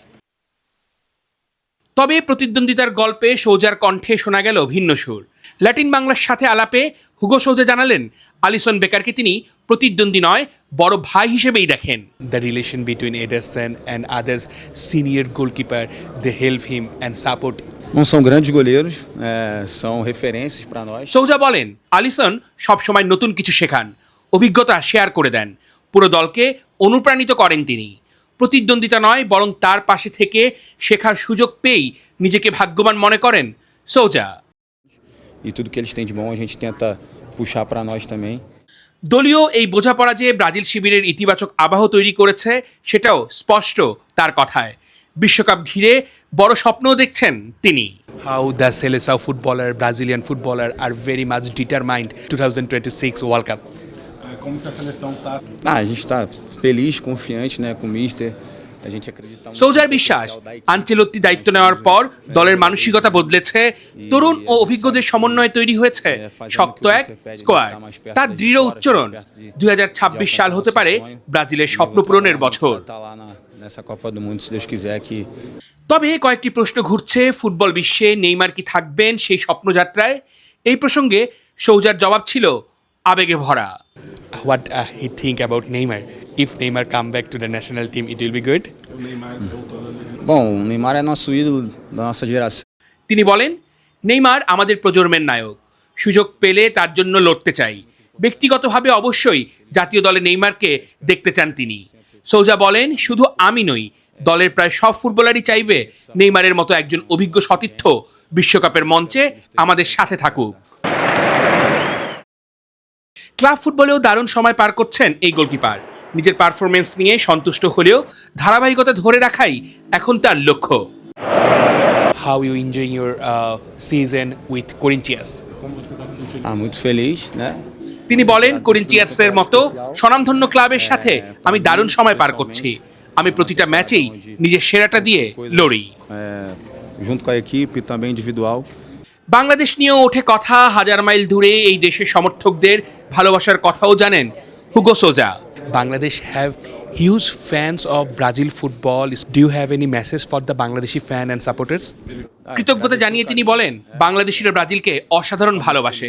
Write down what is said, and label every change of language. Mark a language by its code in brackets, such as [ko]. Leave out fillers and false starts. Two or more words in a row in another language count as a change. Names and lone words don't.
[bn] তবে প্রতিদ্বন্দ্বিতার গল্পে সৌজার কণ্ঠে শোনা গেল ভিন্ন সুর। ল্যাটিন বাংলার সাথে আলাপে হুগো সৌজা জানালেন আলিসন বেকারকে তিনি প্রতিদ্বন্দ্বী নয়, বড় ভাই হিসেবেই দেখেন। [en] The relation between Ederson and others senior goalkeeper, they help him and support. [pt] Não são grandes goleiros, são referências para nós. [bn] সৌজা বলেন আলিসন সবসময় নতুন কিছু শেখান, অভিজ্ঞতা শেয়ার করে দেন, পুরো দলকে অনুপ্রাণিত করেন তিনি। প্রতিদ্বন্দ্বিতা নয়, বরং তার পাশে থেকে শেখার সুযোগ পেয়েই নিজেকে ভাগ্যবান মনে করেন সৌজা। [pt] E tudo que eles têm de bom a gente tenta puxar para nós também. [bn] দলীয় এই বোঝাপড়া যে ব্রাজিল শিবিরের ইতিবাচক আবহ তৈরি করেছে সেটাও স্পষ্ট তার কথায়। বিশ্বকাপ ঘিরে বড় স্বপ্নও দেখছেন তিনি। [en] How the Seleção footballer, Brazilian footballer are very much determined 2026 World Cup. [pt] Como que a seleção está? A gente está feliz, confiante, né, com o mister. A gente acredita muito. [bn] সৌজার বিশ্বাস, আনচেলত্তি দায়িত্ব নেওয়ার পর দলের মানসিকতা বদলেছে, তরুণ ও অভিজ্ঞদের সমন্বয়ে তৈরি হয়েছে শক্ত এক স্কোয়াড। তার দৃঢ় উচ্চারণ, 2026 সাল হতে পারে ব্রাজিলের স্বপ্ন পূরণের বছর। তবে কয়েকটি প্রশ্ন ঘুরছে ফুটবল বিশ্বে, নেইমার কি থাকবেন সেই স্বপ্নযাত্রায়? এই প্রসঙ্গে সৌজার জবাব ছিল আবেগে ভরা। [en] What he think about Neymar? If Neymar come back to the national team, it will be good. [pt] Bom, o Neymar é nosso ídolo da nossa geração. [bn] তিনি বলেন নেইমার আমাদের প্রজন্মের নায়ক, সুযোগ পেলে তার জন্য লড়তে চাই। ব্যক্তিগতভাবে অবশ্যই জাতীয় দলে নেইমারকে দেখতে চান তিনি। সৌজা বলেন শুধু আমি নই, দলের প্রায় সব ফুটবলারই চাইবে নেইমারের মতো একজন অভিজ্ঞ সতীর্থ বিশ্বকাপের মঞ্চে আমাদের সাথে থাকুক। ক্লাব ফুটবলেও দারুণ সময় পার করছেন এই গোলকিপার। নিজের পারফরমেন্স নিয়ে সন্তুষ্ট হলেও ধারাবাহিকতা ধরে রাখাই এখন তার লক্ষ্য। [en] How you enjoying your season with Corinthians? [pt] Muito feliz, né? [bn] তিনি বলেন করিন্থিয়ান্সের মতো স্বনামধন্য ক্লাবের সাথে আমি দারুণ সময় পার করছি। আমি প্রতিটা ম্যাচেই নিজের সেরাটা দিয়ে লড়ি। [pt] Junto com a equipe e também individual. [bn] বাংলাদেশ নিয়েও ওঠে কথা, হাজার মাইল দূরে এই দেশের সমর্থকদের ভালোবাসার কথাও জানেন হুগো সোজা। [en] Bangladesh have huge fans of Brazil football. Do you have any message for the Bangladeshi fan and supporters? [bn] কৃতজ্ঞতা জানিয়ে তিনি বলেন বাংলাদেশিরা ব্রাজিলকে অসাধারণ ভালোবাসে।